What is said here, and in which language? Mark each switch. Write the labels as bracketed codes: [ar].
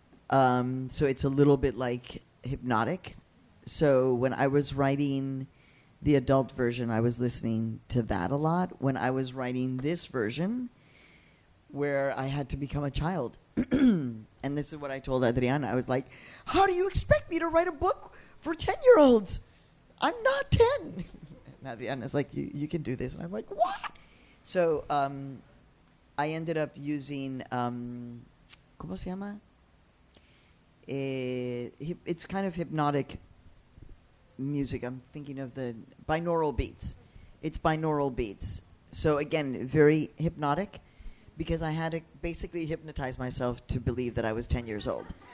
[en] So it's a little bit like hypnotic. So when I was writing the adult version, I was listening to that a lot. When I was writing this version, where I had to become a child, and this is what I told Adriana. I was like, how do you expect me to write a book for 10-year-olds? I'm not 10. And Adriana's like, you can do this. And I'm like, what? So I ended up using, [es] ¿cómo se llama? [en] It's kind of hypnotic music. I'm thinking of the binaural beats. It's binaural beats. So again, very hypnotic, because I had to basically hypnotize myself to believe that I was 10 years old.